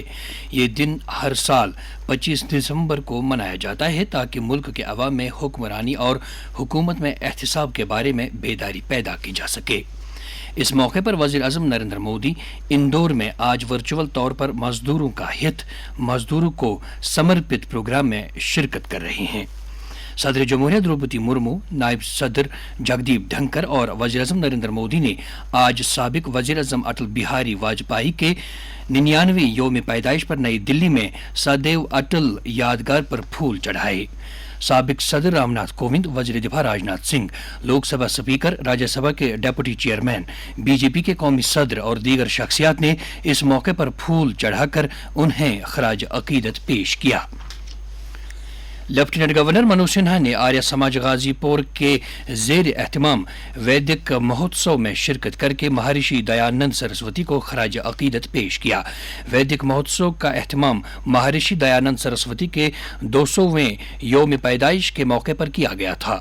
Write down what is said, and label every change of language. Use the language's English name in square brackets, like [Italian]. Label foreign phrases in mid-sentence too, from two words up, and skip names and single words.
[Urdu] یہ دن ہر سال 25 دسمبر کو منایا جاتا ہے تاکہ ملک کے عوام میں حکمرانی اور حکومت میں احتساب کے بارے میں بیداری پیدا کی جا سکے۔ اس موقع پر وزیر اعظم نریندر مودی اندور میں آج ورچوئل طور پر مزدوروں کا ہت مزدوروں کو سمرپت پروگرام میں شرکت کر رہے ہیں۔ صدر جمہوریہ دروپدی مرمو، نائب صدر جگدیپ دھنکر اور وزیر اعظم نریندر مودی نے آج سابق وزیر اعظم اٹل بہاری واجپئی کے 99ویں یوم پیدائش پر نئی دلی میں سدیو اٹل یادگار پر پھول چڑھائے۔ سابق صدر رام ناتھ کووند، وزیر دفاع راجناتھ سنگھ، لوک سبھا اسپیکر، راجیہ سبھا کے ڈپٹی چیئرمین، بی جے پی کے قومی صدر اور دیگر شخصیات نے اس موقع پر پھول چڑھا کر انہیں خراج عقیدت پیش کیا۔ لیفٹیننٹ گورنر منوج سنہا نے آریہ سماج غازی پور کے زیر اہتمام ویدک مہوتسو میں شرکت کر کے مہارشی دیانند سرسوتی کو خراج عقیدت پیش کیا۔ ویدک مہوتسو کا اہتمام مہارشی دیانند سرسوتی کے 200ویں یوم پیدائش کے موقع پر کیا گیا تھا۔